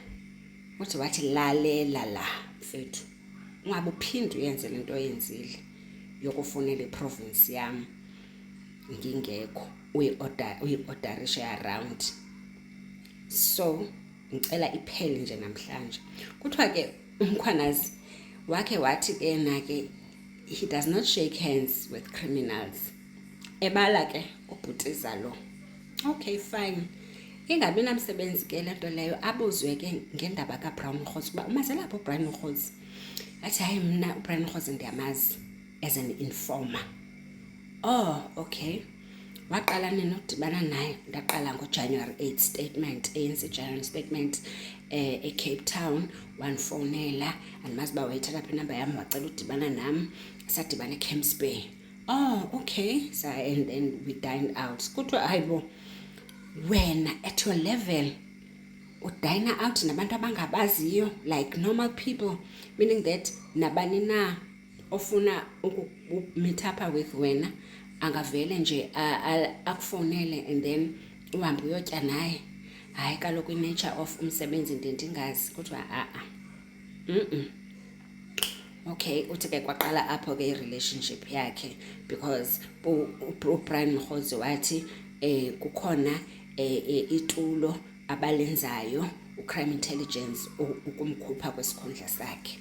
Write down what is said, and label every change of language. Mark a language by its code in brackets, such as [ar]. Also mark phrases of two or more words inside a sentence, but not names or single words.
[zu] Uthi wathi lalela la mfethu, ungabe uphinde uyenze lento oyenzile yokufonela iprovince yam ngingekho uyi-orderishe around. So ngicela iphele nje namhlanje. Kuthiwa ke umkhwanazi wakhe wathi ke nake [en] he does not shake hands with criminals. [zu] Ebala ke ubhutiza lo. Okay fine, ingabi namsebenzi ke lento leyo. [xh] Abuzwe ke ngendaba kaBrian Mkhosi uba umazelapho uBrian Mkhosi. Athi hayi mna uBrian Mkhosi ndiyamazi [en] as an informer. [xh] Oh okay, waqala nini ukudibana naye? Ndaqala ngoJanuary 8 statement, ANC January statement eCape Town. Wanfonela andimazi uba wayithatha phi inamba yam, wacela udibana nam, sadibana eCamps Bay. [en] Oh okay, so and then we dined out. [xh] Kuthiwa hayibo wena [en] at your level [xh] udine out nabantu abangabaziyo, [en] like normal people, meaning that [xh] nabani na ofuna [en] meet up with [xh] wena angavele nje akufonele [en] and then [xh] uhambe uyotya naye. Hayi kaloku i- [en] nature of [xh] umsebenzi ndingazi. Kuthiwa okay. Uthi ke kwaqala apho ke i-relationship yakhe because uBrian Mkhosi wathi kukhona itulo abalenzayo uCrime Intelligence ukumkhupha kwesikhundla sakhe.